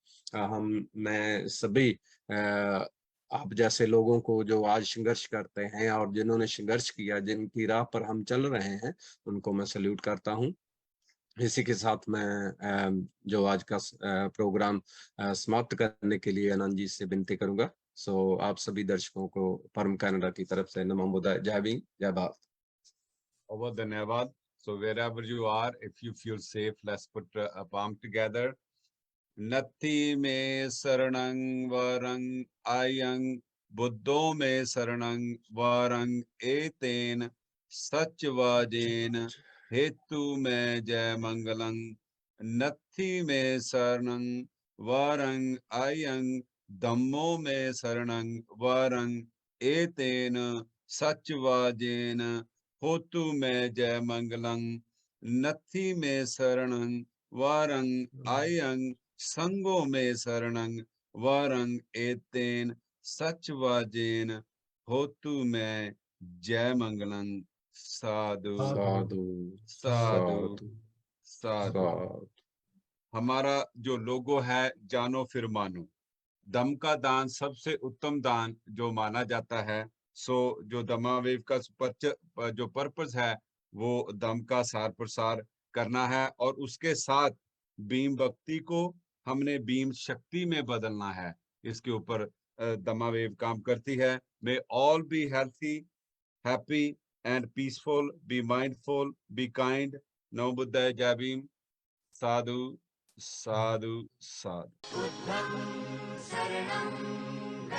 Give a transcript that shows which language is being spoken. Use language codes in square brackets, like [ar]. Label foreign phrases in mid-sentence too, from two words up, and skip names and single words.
[hi] मैं सभी आप जैसे लोगों को जो आज संघर्ष करते हैं और जिन्होंने संघर्ष किया, जिनकी राह पर हम चल रहे हैं, उनको मैं सल्यूट करता हूं। इसी के साथ मैं जो आज का प्रोग्राम समाप्त करने के लिए आनंद जी से विनती करूंगा। सो आप सभी दर्शकों को परम कनाडा की तरफ से [pi] नमो बुद्धाय, [hi] जय भीम, जय भारत। बहुत धन्यवाद। [en] So wherever you are, if you feel safe, let's put a palm together. [pi] नत्थि में शरणं वरं आयं, बुद्धो में शरणं वरं एतेन सच्चवाजेन हेतु में जय मंगलं। नत्थि में शरणं वरं आयं, धम्मो में शरणं वरं एतेन सच्चवाजेन होतु में जय मंगलं। नत्थि में शरणं वरं आयं, संगो में शरणं वरं एतेन सच्चवाजेन होतु में जय मंगलं। [hi] साधु साधु साधु साधु साधु। साधु। हमारा जो लोगो है, जानो फिर मानो, दम का दान सबसे उत्तम दान जो माना जाता है। सो जो दमावेव का जो पर्पस है वो दम का सार प्रसार करना है, और उसके साथ बीम भक्ति को हमने बीम शक्ति में बदलना है। इसके ऊपर दमावेव काम करती है। [en] May all be healthy, happy and peaceful, be mindful, be kind. [pi] नमो बुद्धाय, [hi] जय भीम। साधु साधु साधु। [pi] बुद्धं शरणं